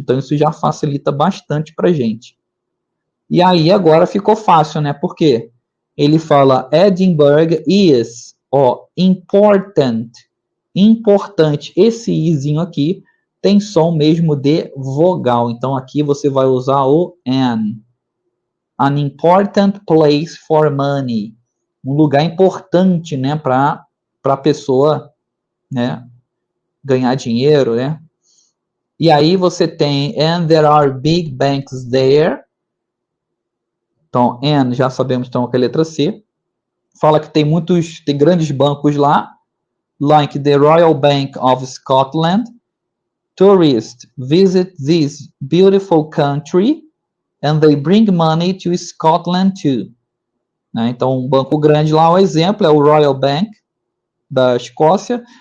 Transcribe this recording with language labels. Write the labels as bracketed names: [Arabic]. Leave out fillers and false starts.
[Portuguese] Então, isso já facilita bastante para a gente. E aí, agora ficou fácil, né? Por quê? Ele fala Edinburgh is, ó, important. Importante. Esse izinho aqui tem som mesmo de vogal. Então, aqui você vai usar o N. [English] An important place for money. [Portuguese] Um lugar importante, né? Para a pessoa, né? Ganhar dinheiro, né? E aí você tem [English] and there are big banks there. [Portuguese] Então, and já sabemos então que é a letra C. Fala que tem grandes bancos lá, [English] like the [Portuguese] Royal Bank of Scotland. [English] Tourists visit this beautiful country and they bring money to Scotland too. [Portuguese] Né? Então, um banco grande lá, o exemplo é o Royal Bank da Escócia.